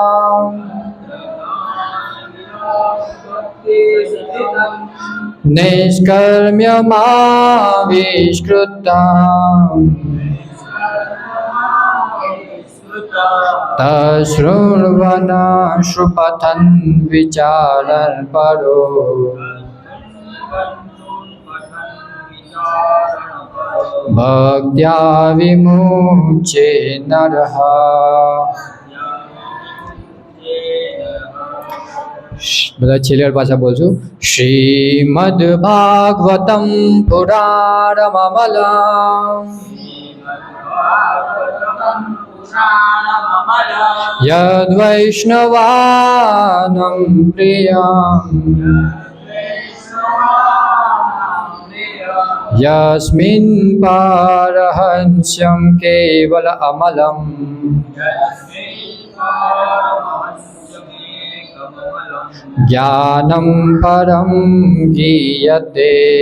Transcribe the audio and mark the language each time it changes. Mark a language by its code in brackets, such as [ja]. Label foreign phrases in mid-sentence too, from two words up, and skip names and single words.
[sa] नैष्कर्म्यमाविष्कृता तशृण्वन् सुपठन् विचारन् परो भक्त्या विमुच्ये नरः। [gu] બધા છેલ્લી વાર પાછા બોલશું. [sa] શ્રીમદ્ભાગવતમ પુરાણમમલમ યદ્વૈષ્ણવાનાં પ્રિયં यस्मिन् पारहंस्यं केवल अमलम् ज्ञानं परं गीयते